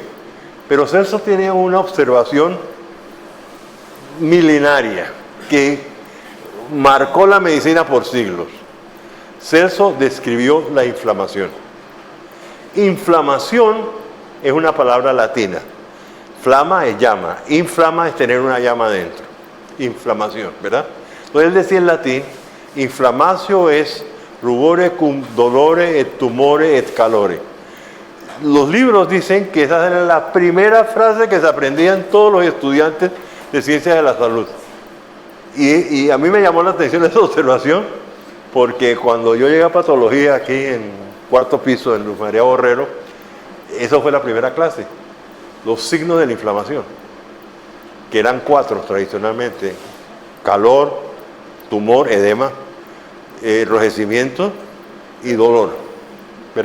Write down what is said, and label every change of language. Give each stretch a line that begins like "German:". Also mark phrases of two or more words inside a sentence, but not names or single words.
Spanish: Pero Celso tiene una observación milenaria que marcó la medicina por siglos. Celso describió la inflamación. Inflamación es una palabra latina. Flama es llama. Inflama es tener una llama dentro. Inflamación, ¿verdad? Entonces él decía en latín,
Latin: inflamatio es rubore cum dolore et tumore et calore.
Spanish: Los libros dicen que esa era la primera frase que se aprendían todos los estudiantes de ciencias de la salud. Y a mí me llamó la atención esa observación, porque cuando yo llegué a patología aquí en 4º piso en Luz María Borrero, eso fue la primera clase, los signos de la inflamación, que eran 4 tradicionalmente: calor, tumor, edema, enrojecimiento y dolor, ¿verdad?